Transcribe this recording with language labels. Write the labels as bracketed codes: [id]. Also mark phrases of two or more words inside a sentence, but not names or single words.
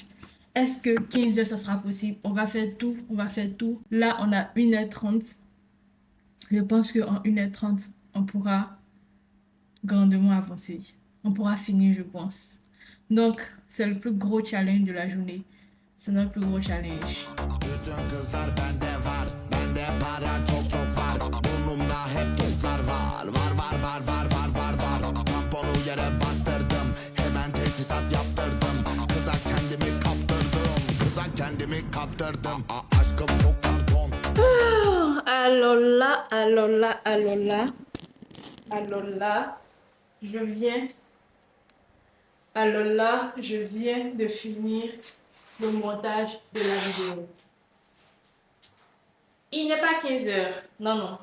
[fr] Est-ce que 15 heures, ça sera possible? On va faire tout, on va faire tout. Là, on a 1h30. Je pense qu'en 1h30, on pourra grandement avancer. On pourra finir, je pense. Donc, c'est le plus gros challenge de la journée. C'est notre plus gros challenge. [tr] Bütün kızlar bende var, bende para çok çok var. Burnumda hep toplar var, var. Tamponu yere bastırdım, hemen teşhisat yaptırdım. Kıza kendimi kaptırdım. Aşkım çok pardon. [fr] Alors là, je viens. Alors là, je viens de finir le montage de la vidéo. Il n'est pas 15 heures. Non, non.